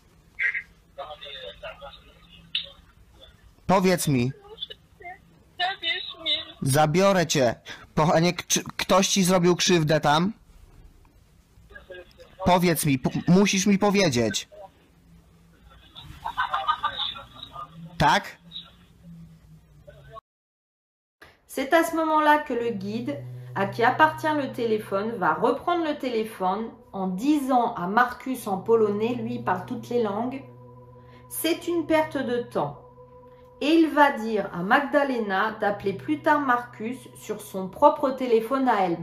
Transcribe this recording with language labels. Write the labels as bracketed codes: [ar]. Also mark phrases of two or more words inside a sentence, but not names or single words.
[pl] Powiedz mi. Zabiorę cię. Kochanie, ktoś ci zrobił krzywdę tam? Powiedz mi, musisz mi powiedzieć. Tak? [fr] C'est à ce moment-là que le guide, à qui appartient le téléphone, va reprendre le téléphone en disant à Marcus en polonais, lui il parle toutes les langues, c'est une perte de temps. Et il va dire à Magdalena d'appeler plus tard Marcus sur son propre téléphone à elle.